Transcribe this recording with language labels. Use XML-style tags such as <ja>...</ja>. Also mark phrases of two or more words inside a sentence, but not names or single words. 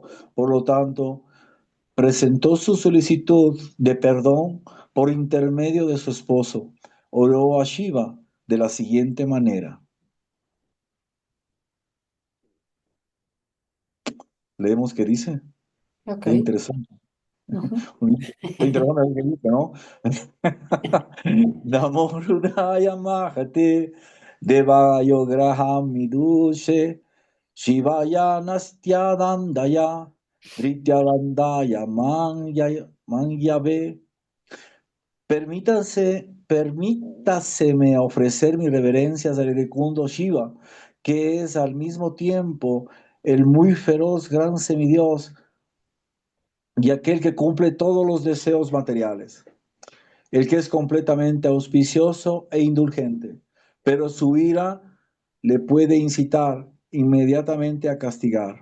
<es>Por lo tanto, presentó su solicitud de perdón por intermedio de su esposo. Oró a Shiva de la siguiente manera. Leemos qué dice. Ok. Qué interesante. Ujú. Qué interesante que dice, ¿no?</es> <sa>Namo Rudaya Mahate Devayo Graham Midushe Shivaya Nastyadandaya Drityalandaya Mangyave.</sa> <es>Permítaseme ofrecer mis reverencias al iracundo Shiva, que es al mismo tiempo el muy feroz gran semidios y aquel que cumple todos los deseos materiales, el que es completamente auspicioso e indulgente, pero su ira le puede incitar inmediatamente a castigar.</es>